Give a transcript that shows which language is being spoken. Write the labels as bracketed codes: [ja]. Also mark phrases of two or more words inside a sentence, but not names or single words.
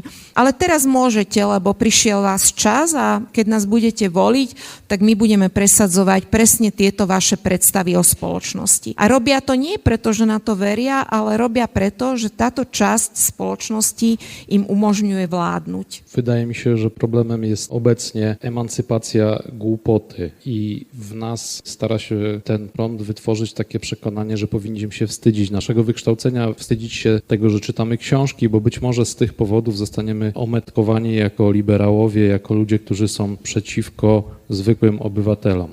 [sk] Ale teraz môžete, lebo prišiel vás čas a keď nás budete voliť, tak my budeme presadzovať presne tieto vaše predstavy o spoločnosti. A robia to nie preto, že na to veria, ale robia preto, že táto časť spoločnosti im umožňuje vládnuť. [pl] Wydaje mi się, że problemem jest obecnie emancypacja głupoty i w nas stara się ten prąd wytworzyć takie przekonanie, że powinniśmy się wstydzić naszego wykształcenia, wstydzić się tego, że czytamy książki, bo być może z tych powodów zostaniemy ometkowani jako liberałowie, jako ludzie, którzy są przeciwko zwykłym obywatelom.